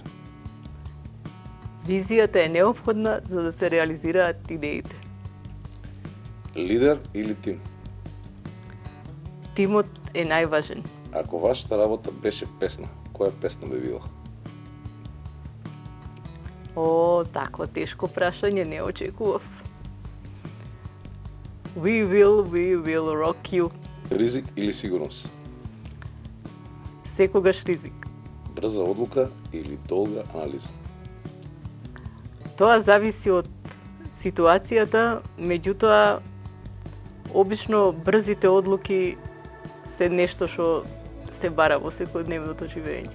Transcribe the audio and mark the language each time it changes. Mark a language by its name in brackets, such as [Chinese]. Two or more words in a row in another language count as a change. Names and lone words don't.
[Macedonian] Визијата е неопходна за да се реализираат идеите. Лидер или тим? Тимот е најважен. Ако вашата работа беше песна, која песна би била? О, такво тешко прашање не очекував. We will rock you. Ризик или сигурност? Секогаш ризик. Брза одлука или долга анализа? Тоа зависи од ситуацијата, меѓутоа обично брзите одлуки се нешто што се бара во секојдневното живење.